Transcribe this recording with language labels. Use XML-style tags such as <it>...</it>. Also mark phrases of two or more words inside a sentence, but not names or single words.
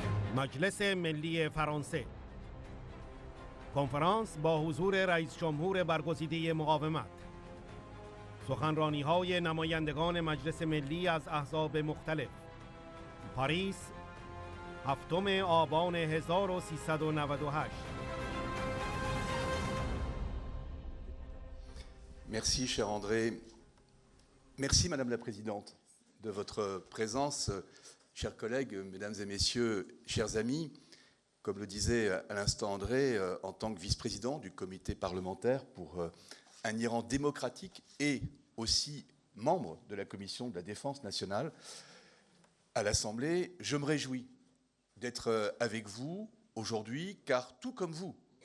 <fa>مجلس ملی فرانسه کنفرانس با حضور رئیس جمهور برگزیده مقاومت سخنرانی‌های نمایندگان مجلس ملی از احزاب مختلف پاریس 7 آبان 1398</fa> <fr>Merci, cher André. Merci, Madame la Présidente, de votre présence. Chers collègues, Mesdames et Messieurs, chers amis, comme le disait à l'instant André, en tant que vice-président du comité parlementaire pour un Iran démocratique et aussi membre de la Commission de la Défense nationale à l'Assemblée, je me réjouis d'être avec vous aujourd'hui, car tout comme vous</fr>